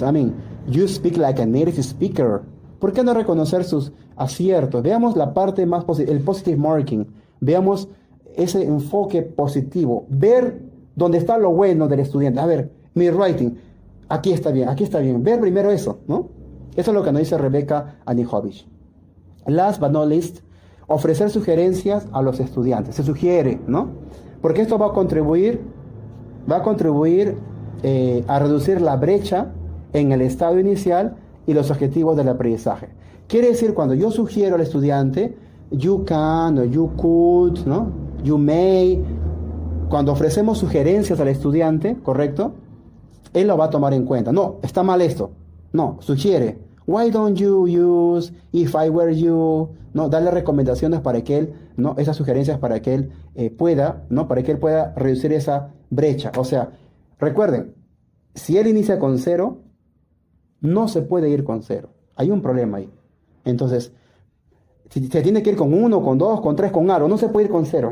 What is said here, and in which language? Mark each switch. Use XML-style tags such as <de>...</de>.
<en>I mean, you speak like a native speaker.</en> <es>¿Por qué no reconocer sus aciertos? Veamos la parte más positiva, el positive marking. Veamos ese enfoque positivo. Ver dónde está lo bueno del estudiante. A ver, mi writing, aquí está bien, aquí está bien. Ver primero eso, ¿no? Eso es lo que nos dice Rebecca Anihovich.</es> <en>Last but not least,</en> <es>ofrecer sugerencias a los estudiantes. Se sugiere, ¿no? Porque esto va a contribuir a reducir la brecha en el estado inicial y los objetivos del aprendizaje. Quiere decir, cuando yo sugiero al estudiante,</es> <en>you can o you could,</en> <es>¿no?</es> <en>You may,</en> <es>cuando ofrecemos sugerencias al estudiante, ¿correcto? Él lo va a tomar en cuenta. No, está mal esto. No, sugiere.</es> <en>Why don't you use if I were you?</en> <es>No, darle recomendaciones para que él, no, esas sugerencias para que él pueda, no, para que él pueda reducir esa brecha. O sea, recuerden, si él inicia con 0, no se puede ir con 0. Hay un problema ahí. Entonces, si se tiene que ir con 1, con 2, con 3, con algo, no se puede ir con 0.</es>